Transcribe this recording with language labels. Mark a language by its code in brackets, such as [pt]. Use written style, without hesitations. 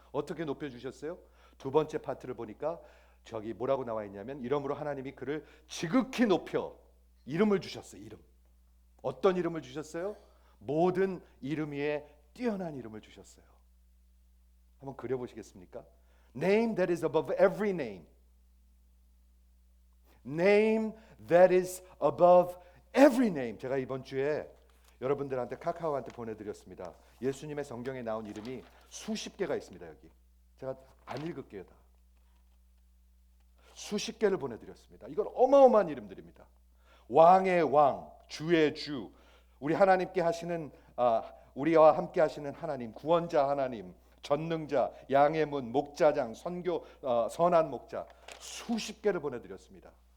[ko] 어떻게 높여주셨어요? 두 번째 파트를 보니까 저기 뭐라고 나와 있냐면, 이러므로 하나님이 그를 지극히 높여 이름을 주셨어요. 이름. 어떤 이름을 주셨어요? 모든 이름 위에 뛰어난 이름을 주셨어요. 한번 그려보시겠습니까? [en] Name that is above every name. Name that is above every name. [ko] 제가 이번 주에 여러분들한테 카카오한테 보내드렸습니다. 예수님의 성경에 나온 이름이 수십 개가 있습니다. 여기 제가 안 읽을게요. 다 수십 개를 보내드렸습니다. 이건 어마어마한 이름들입니다. 왕의 왕, 주의 주, 우리 하나님께 하시는 우리와 함께 하시는 하나님, 구원자 하나님, 전능자, 양의 문, 목자장, 선한 목자, 수십 개를 보내드렸습니다.